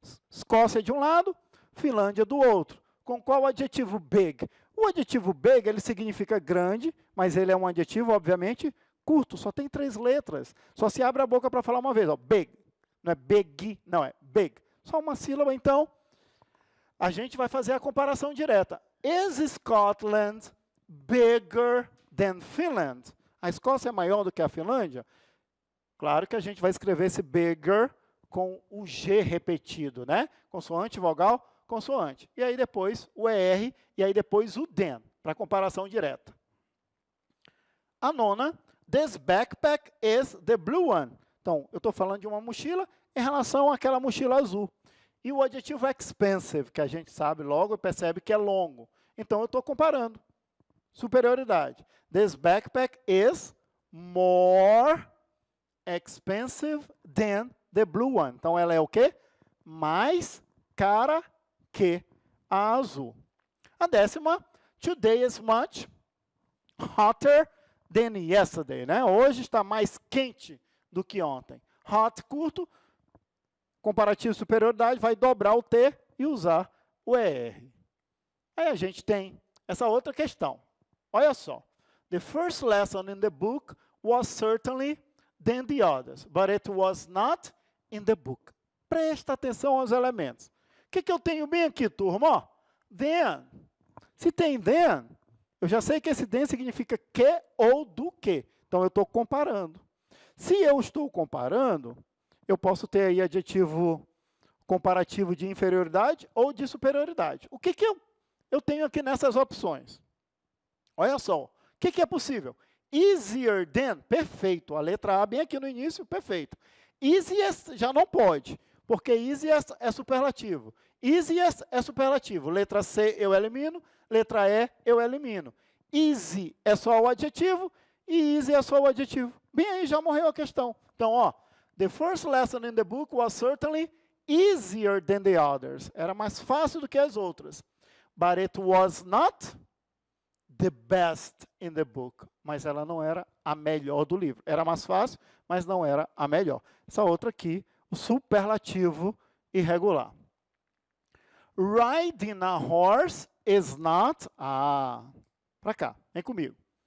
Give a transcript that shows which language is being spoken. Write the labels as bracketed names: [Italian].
[Portuguese] Escócia de um lado, Finlândia do outro. Com qual adjetivo big? O adjetivo big, ele significa grande, mas ele é um adjetivo, obviamente, curto, só tem 3 letras. Só se abre a boca para falar uma vez, ó, big. Não é big, não, é big. Só uma sílaba, então, a gente vai fazer a comparação direta. [English] Is Scotland bigger than Finland? [Portuguese] A Escócia é maior do que a Finlândia? Claro que a gente vai escrever esse bigger com o G repetido, né? Consoante, vogal, consoante. E aí depois o ER, e aí depois o than, para comparação direta. A nona, [English] this backpack is the blue one. [Portuguese] Então, eu estou falando de uma mochila em relação àquela mochila azul. E o adjetivo expensive, que a gente sabe logo e percebe que é longo. Então, eu estou comparando. Superioridade. [English] This backpack is more expensive than the blue one. [Portuguese] Então, ela é o quê? Mais cara que a azul. [English] A 10ª, today is much hotter than yesterday. [Portuguese] Né? Hoje está mais quente do que ontem. Hot, curto, comparativo de superioridade, vai dobrar o T e usar o ER. Aí a gente tem essa outra questão. Olha só. [English] The first lesson in the book was certainly than the others, but it was not in the book. [Portuguese] Presta atenção aos elementos. O que eu tenho bem aqui, turma? Ó, then. Se tem then, eu já sei que esse then significa que ou do que. Então, eu estou comparando. Se eu estou comparando, eu posso ter aí adjetivo comparativo de inferioridade ou de superioridade. O que eu tenho aqui nessas opções? Olha só, o que é possível? Easier than, perfeito. A letra A bem aqui no início, perfeito. Easiest já não pode, porque easiest é superlativo. Easiest é superlativo. Letra C eu elimino, letra E eu elimino. Easy é só o adjetivo e easy é só o adjetivo. Bem aí, já morreu a questão. Então, ó, [English] the first lesson in the book was certainly easier than the others. [Portuguese] Era mais fácil do que as outras. [English] But it was not the best in the book. [Portuguese] Mas ela não era a melhor do livro. Era mais fácil, mas não era a melhor. Essa outra aqui, o superlativo irregular. [English] Riding a horse is not... [Portuguese] para cá, vem comigo.